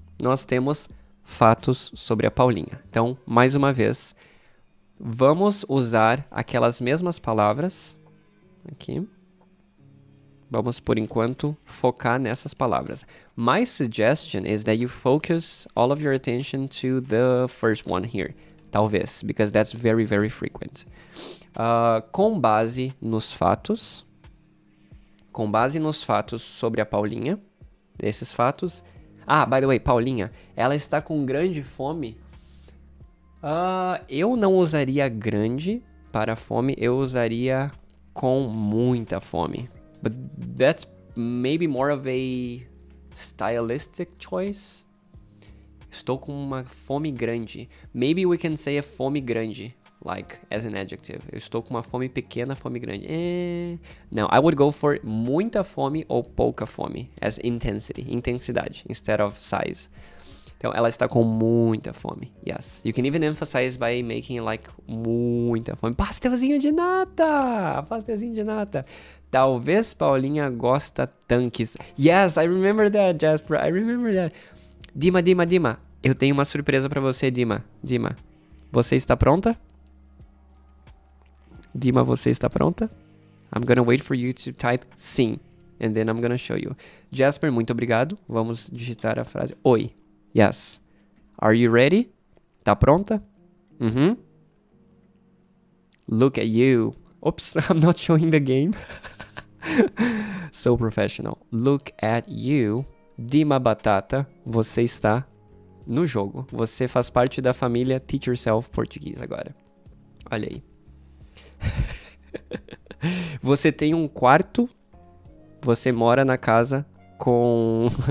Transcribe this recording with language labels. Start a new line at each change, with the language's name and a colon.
Portuguese: Nós temos fatos sobre a Paulinha. Então, mais uma vez, vamos usar aquelas mesmas palavras. Aqui. Vamos, por enquanto, focar nessas palavras.
English: My suggestion is that you focus all of your attention to the first one here.
Portuguese: Talvez,
English: because that's very, very frequent.
Portuguese: Com base nos fatos. Com base nos fatos sobre a Paulinha. Esses fatos.
English: Ah, by the way,
Portuguese: Paulinha, ela está com grande fome. Eu não usaria grande para fome. Eu usaria com muita fome.
English: But that's maybe more of a stylistic choice.
Portuguese: Estou com uma fome grande.
English: Maybe we can say
Portuguese: a fome grande,
English: like as an adjective.
Portuguese: Eu estou com uma fome pequena, fome grande.
English: No, I would go for
Portuguese: muita fome ou pouca fome,
English: as intensity,
Portuguese: intensidade,
English: instead of size.
Portuguese: Então, ela está com muita fome.
English: Yes. You can even emphasize by making like
Portuguese: muita fome. Pastelzinho de nata! Pastelzinho de nata. Talvez Paulinha gosta tanques.
English: Yes, I remember that, Jasper. I remember that. Dima.
Portuguese: Eu tenho uma surpresa pra você, Dima. Dima, você está pronta? Dima, você está pronta?
English: I'm gonna wait for you to type sim. And then I'm gonna show you.
Portuguese: Jasper, muito obrigado. Vamos digitar a frase. Oi.
English: Yes. Are you ready?
Portuguese: Tá pronta?
English: Look at you. Oops, I'm not showing the game. So professional. Look at you.
Portuguese: Dima Batata, você está no jogo. Você faz parte da família Teach Yourself Português agora. Olha aí. Você tem um quarto. Você mora na casa com...